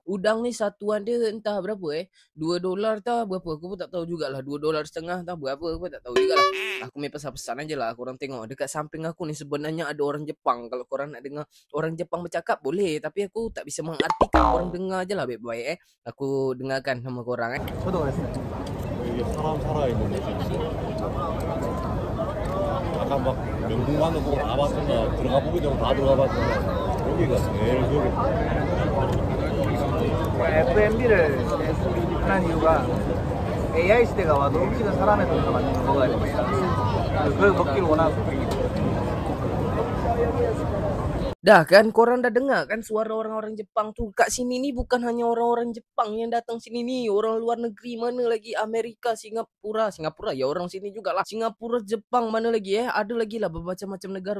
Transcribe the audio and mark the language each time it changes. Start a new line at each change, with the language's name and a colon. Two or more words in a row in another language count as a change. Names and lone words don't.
Malay: Udang ni satuan dia entah berapa $2 tau berapa. Aku pun tak tahu jugalah. $2.50 tau berapa. Aku pun tak tahu jugalah. Aku main pesan-pesan aje lah. Korang tengok. Dekat samping aku ni sebenarnya ada orang Jepang. Kalau korang nak dengar orang Jepang bercakap boleh. Tapi aku tak bisa mengartikan. Korang dengar je lah baik-baik Aku dengarkan sama korang
Korean: 저도 그랬어요. 이게 사람 살아있는 데서 아까 막 명동관도 보고 다 봤잖아. 들어가 보기 전에 다 들어가 봤잖아. 여기가 제일 기억에 FMB를 한 이유가 AI 시대가 와도 음식은 사람의 손으로 만든 거 먹어야 됩니다. 그걸 먹기를 원하고
Malay: Dah kan korang dah dengar kan suara orang-orang Jepang tu. Kat sini ni bukan hanya orang-orang Jepang yang datang sini ni. Orang luar negeri mana lagi. Amerika, Singapura ya orang sini jugalah. Singapura, Jepang mana lagi Ada lagi lah bermacam-macam negara.